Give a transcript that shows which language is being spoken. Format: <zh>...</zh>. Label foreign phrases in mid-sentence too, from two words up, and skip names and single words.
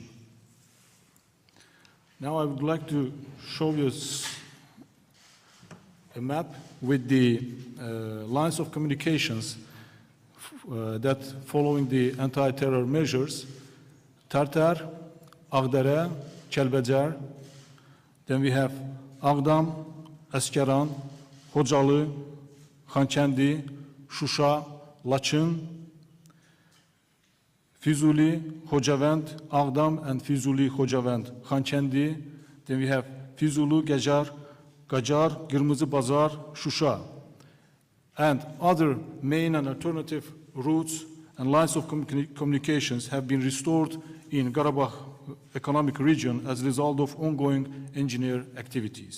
<en>Now I would like to show you a map with the lines of communications that following the anti-terror measures, Tartar, Ağdərə, Kəlbəcər, then we have Ağdam, Əsgəran, Xocalı, Xankəndi, Şuşa, Laçın, Füzuli, Xocavənd, Ağdam, and Füzuli, Xocavənd, Xankəndi. Then we have Füzuli, Gəcar, Qacar, Qırmızı Bazar, Şuşa. And other main and alternative routes and lines of communications have been restored in Karabakh economic region as a result of ongoing engineer activities.</en>